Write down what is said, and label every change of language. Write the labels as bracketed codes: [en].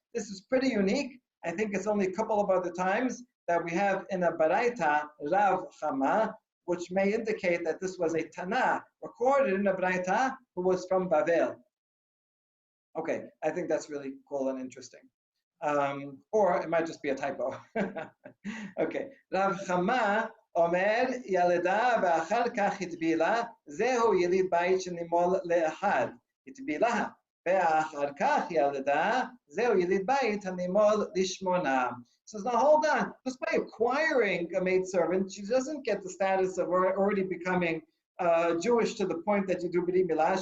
[en] This is pretty unique. I think it's only a couple of other times that we have in a Baraita Rav Chama, which may indicate that this was a Tana recorded in a Baraita who was from Bavel. Okay, I think that's really cool and interesting. Or it might just be a typo. [he] Okay, Rav Chama Omer ילדה ואחר כך הטבילה, זהו יליד בית שנימול לאחד. הטבילה ואחר כך ילדה, זהו יליד בית הנימול לשמונה. [en] So now hold on, just by acquiring a maidservant, she doesn't get the status of already becoming Jewish to the point that you do Brit Milah.